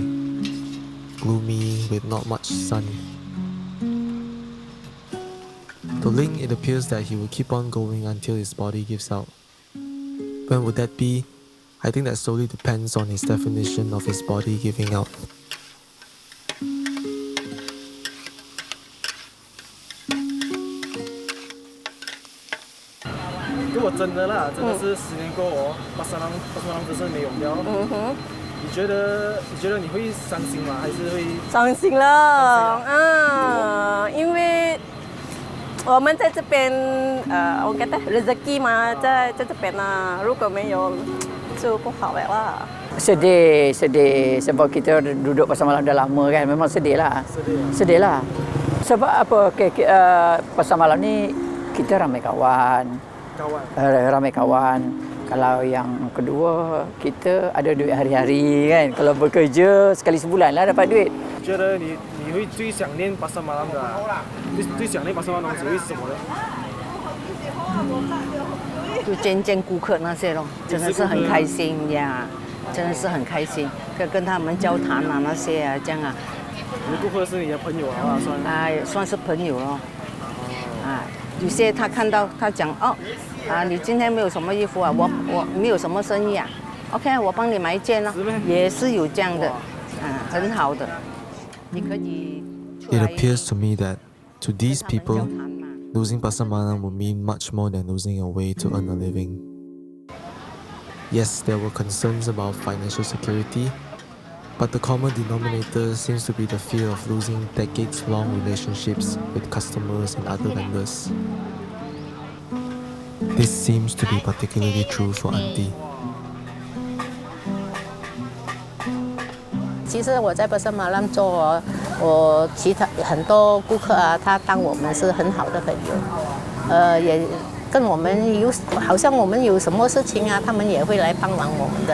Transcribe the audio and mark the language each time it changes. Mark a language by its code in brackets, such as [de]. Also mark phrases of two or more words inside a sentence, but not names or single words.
[en] Gloomy, with not much sun. To Ling, it appears that he will keep on going until his body gives out. When would that be? I think that solely depends on his definition of his body giving out. [zh] 如果真的是10年过后巴沙朗真是没有了。你觉得你会伤心吗？还是会？伤心了，因为我们在这边我 [ms] kata rezeki [zh] 嘛，在这边呢，如果没有就不好了啦。 [ms] Sedih sebab kita duduk Pasar Malam dah lama kan, memang sedih lah. Sebab apa? Pasar Malam ni kita ramai kawan. Kalau yang kedua, kita ada duit hari-hari kan. Kalau bekerja sekali sebulan lah dapat duit. [zh] 觉得你会最想念巴沙马兰的最想念巴沙马兰的东西会是什么呢？就见顾客那些咯，真的是很开心呀，真的是很开心，跟他们交谈啊那些啊这样啊。你的顾客是你的朋友啊，算是朋友咯。有些他看到他讲你今天没有什么衣服啊，我没有什么生意啊 ，OK， 我帮你买一件咯，也是有这样的，很好的。你可以。 [en] It appears to me that to these people, losing Pasar Malam would mean much more than losing a way to earn a living. Yes, there were concerns about financial security, but the common denominator seems to be the fear of losing decades-long relationships with customers and other vendors. This seems to be particularly true for Auntie. [zh] 其实我在巴沙马兰做我其他很多顾客啊，他当我们是很好的朋友，也跟我们好像我们有什么事情啊，他们也会来帮忙我们的。